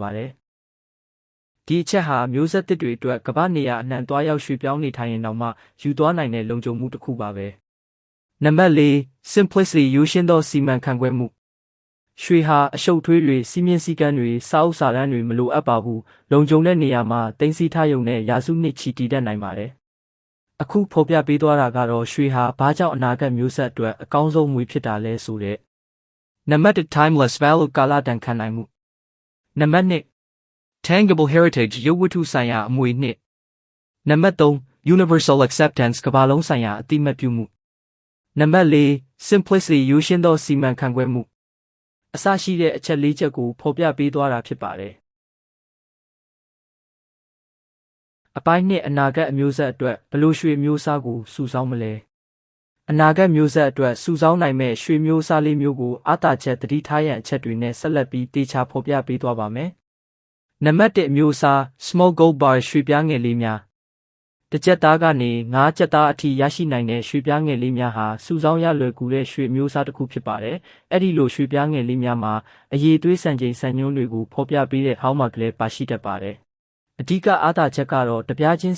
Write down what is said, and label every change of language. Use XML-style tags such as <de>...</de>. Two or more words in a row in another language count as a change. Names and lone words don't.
<my>ပါတယ်။ဒီအချက်ဟာမျိုးဆက်သစ်တွေအတွက်ကမ္ဘာနေရာအနှံ့သွားရောက်ရွှေ့ပြောင်းနေထိုင်ရင်တောင်မှယူသွားနိုင်တဲ့လုံခြုံမှုတစ်ခုပါပဲ။နံပါတ်4 simplicity ရိုးရှင်းသောစီမံခန့်ခွဲမှုရွှေ ဟာအရှုပ်ထွေးတွေစီးမြင့်စည်းကမ်းတွေစာအုပ်စာတမ်းတွေမလိုအပ်ပါဘူး။လုံခြုံတဲ့နေရာမှာတင်စီထားရုံနဲ့ရာစုနှစ် ချီတည်တတ်နိုင်ပါတယ်။အခုဖော်ပြပေးသွားတာကတော့ရွှေဟာဘာကြောင့်အနာဂတ်မျိုးဆက်အတွက်အကောင်းဆုံးငွေဖြစ်တာလဲဆိုတဲ့နံပါတ်1</my> <en>timeless value</en> <my>ကာလတန်ခံနိုင်မှုနံပါတ်2</my> <en>tangible heritage</en> <my>ရုပ်ဝတ္ထုဆိုင်ရာအမွေနှစ်နံပါတ်3</my> <en>universal acceptance</en> <my>ကမ္ဘာလုံးဆိုင်ရာအသိအမှတ်ပြုမှုနံပါတ်4 simplicity ရိုးရှင်းသောစီမံခန့်ခွဲမှုအစရှိတဲ့အချက်၄ချက်ကိုဖော်ပြပေးသွားတာဖြစ်ပါတယ် အပိုင်း2အနာဂတ်အမျိုးဆက်အတွက်ဘယ်လိုရွှေမျိုးစားကိုစုဆောင်းမလဲအနာဂတ်မျိုးဆက်အတွက်စုဆောင်းနိုင်မဲ့ရွှေမျိုး စားလေးမျိုးကိုအားသာချက်တတိထားရန်အချက်တွေနဲ့ဆက်လက်ပြီးတေချာဖော်ပြပေးသွားပါမယ်နံပါတ်1မျိုးစား</my> <en>small gold bar</en> <my>ရွှေပြားငယ်လေးများတစ်ကြက်သားကနေ9ကြက်သားအထိရရှိနိုင်တဲ့ရွှေပြားငယ်လေးများဟာစုဆောင်းရလွယ်ကူတဲ့ရွှေမျိုးစားတစ်ခုဖြစ်ပါတယ်။အဲ့ဒီလိုရွှေပြားငယ်လေးများမှာအရေးသွေးစံချိန်စံညွှန်းတွေကိုဖော်ပြပေးတဲ့ဟောင်းမာကလေးပါရှိတတ်ပါတယ်။အဓိကအားသာချက်ကတော့တပြားချင်း</my>